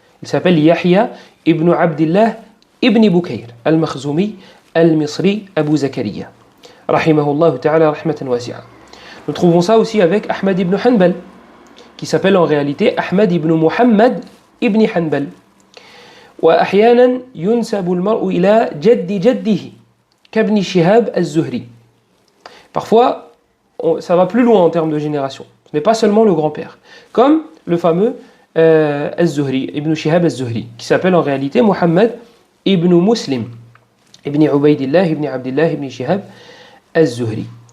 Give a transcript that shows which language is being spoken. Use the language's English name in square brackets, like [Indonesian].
[French] Il s'appelle Yahya ibn Abdillah ibn Bukayr, al-Makhzoumi, al-Misri, Abu Zakaria. [Arabic] Rahimahullah ta'ala rahmatan wasi'a. [French] Nous trouvons ça aussi avec Ahmad ibn Hanbal, qui s'appelle en réalité Ahmad ibn Muhammad ibn Hanbal. [Arabic] وأحيانا ينسب المرء إلى جد جده كابن شهاب الزهري. [French] Parfois, ça va plus loin en termes de génération. Ce n'est pas seulement le grand-père. Comme le fameux Az-Zuhri, Ibn Shihab Az-Zuhri, qui s'appelle en réalité Muhammad ibn Muslim, ibn Ubaydillah, ibn Abdillah, ibn Shihab Az-Zuhri.